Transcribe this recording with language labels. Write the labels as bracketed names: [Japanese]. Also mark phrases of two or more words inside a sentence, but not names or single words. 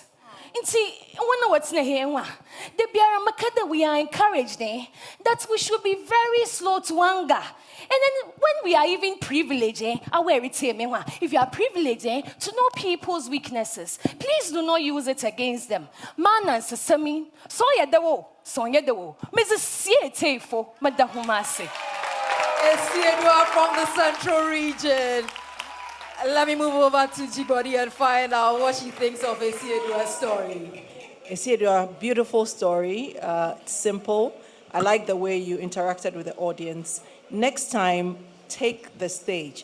[English] And see, one what's here, the Biaramakada we are encouraged that we should be very slow to anger. And then when we are even privileged, if you are privileged to know people's weaknesses, please do not use it against them. Man and sesame, so ya dewo, Mrs. Sietefo, Madahumase. Esiedua from the central region. Let me move over to Jibodi and find out what she thinks of Esiedua's story. Esiedua, beautiful story, simple. I like the way you interacted with the audience. Next time, take the stage.